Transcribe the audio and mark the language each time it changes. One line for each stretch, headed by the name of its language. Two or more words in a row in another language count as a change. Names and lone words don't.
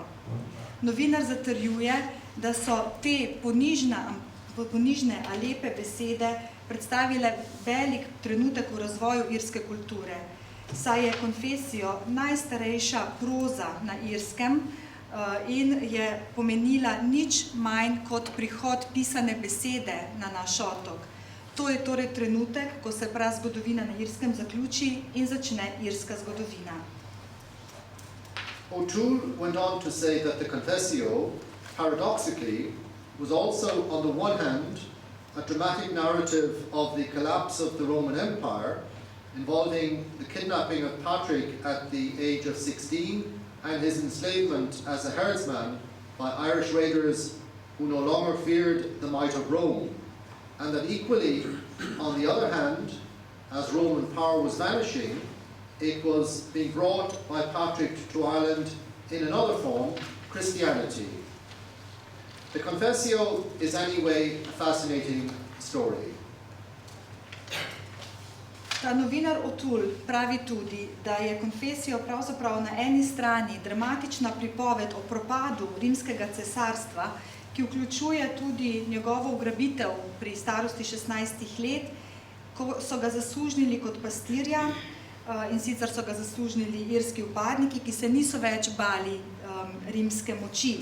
Slovenian: Novinar zatrjuje, da so te ponižne a lepe besede predstavile velik trenutek v razvoju irske kulture, saj je konfesijo najstarejša proza na Irskem in je pomenila nič manj kot prihod pisane besede na naš otok. To je torej trenutek, ko se prazgodovina na Irskem zaključi in začne irska zgodovina.
English: O'Toole went on to say that the Confessio, paradoxically, was also, on the one hand, a dramatic narrative of the collapse of the Roman Empire, involving the kidnapping of Patrick at the age of 16 and his enslavement as a herdsman by Irish raiders who no longer feared the might of Rome, and that equally, on the other hand, as Roman power was vanishing, it was being brought by Patrick to Ireland in another form, Christianity. The Confessio is anyway a fascinating story.
Slovenian: Ta novinar O'Toole pravi tudi, da je Confessio pravzaprav na eni strani dramatična pripoved o propadu rimskega cesarstva, ki vključuje tudi njegovo ugrabitev pri starosti 16 let, ko so ga zasužnili kot pastirja, in sicer so ga zasužnili irski upadniki, ki se niso več bali rimske moči.